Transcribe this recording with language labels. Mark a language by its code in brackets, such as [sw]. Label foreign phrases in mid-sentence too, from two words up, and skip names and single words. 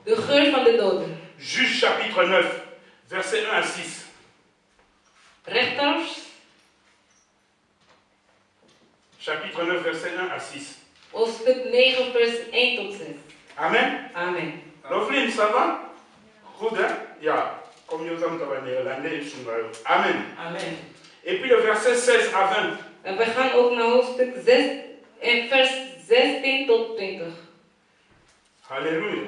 [nl] De geur van de doden. [fr] Juge chapitre 9, versets 1 à 6. [nl] Rechters, [fr] Chapitre 9, versets 1 à 6. [nl] hoofdstuk 9, vers 1 tot 6. Amen. Amen. Lovlin, [fr] ça va? [nl] Goed, hein? Ja. [fr] Comme nous sommes en néerlandais, Amen. Amen. Et puis le verset 16 à 20. [nl] En we gaan ook naar hoofdstuk 6 en vers 16 tot 20. Alléluia.